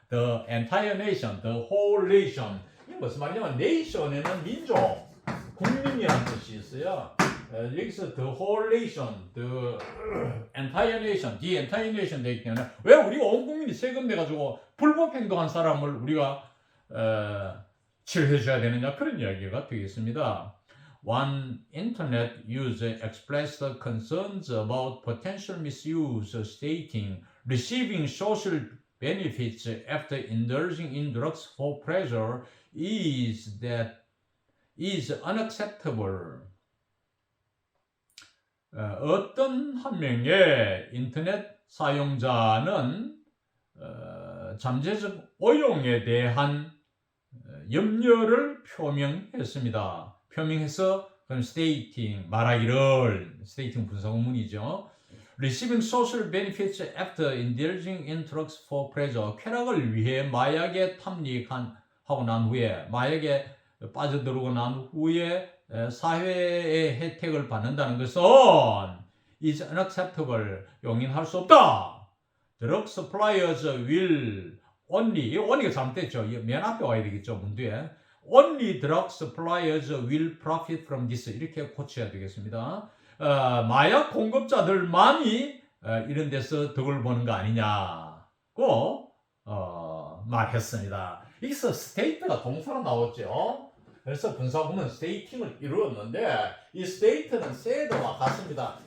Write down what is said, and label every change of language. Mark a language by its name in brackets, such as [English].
[English] The entire nation, the whole nation. [Korean] 이게 무슨 말이냐면 nation에는 민족, 국민이라는 뜻이 있어요. 여기서 [English] the whole nation, the entire nation, [Korean] the entire nation 되기 때문에 왜 우리가 온 국민이 세금 내가지고 불법 행동한 사람을 우리가 치료해줘야 되느냐, 그런 이야기가 되겠습니다. [English] One internet user expressed concerns about potential misuse, stating receiving social benefits after indulging in drugs for pleasure is unacceptable. [Korean] 어떤 한 명의 인터넷 사용자는 잠재적 오용에 대한 염려를 표명했습니다. 표명해서 그럼 stating, 말하기를, stating 분사구문이죠. [English] Receiving social benefits after indulging in drugs for pleasure. [Korean] 쾌락을 위해 마약에 탐닉하고 난 후에, 마약에 빠져들고 난 후에 사회의 혜택을 받는다는 것은 [English] is unacceptable. [Korean] 용인할 수 없다. [English] Drug suppliers will only가 [Korean] 잘못됐죠. 맨 앞에 와야 되겠죠. 문제에. [English] Only drug suppliers will profit from this. [Korean] 이렇게 고쳐야 되겠습니다. 마약 공급자들만이 이런 데서 덕을 보는 거 아니냐고 말했습니다. 여기서 state가 동사로 나왔죠. 그래서 분사구문 stating을 이루었는데 이 state는 said와 같습니다.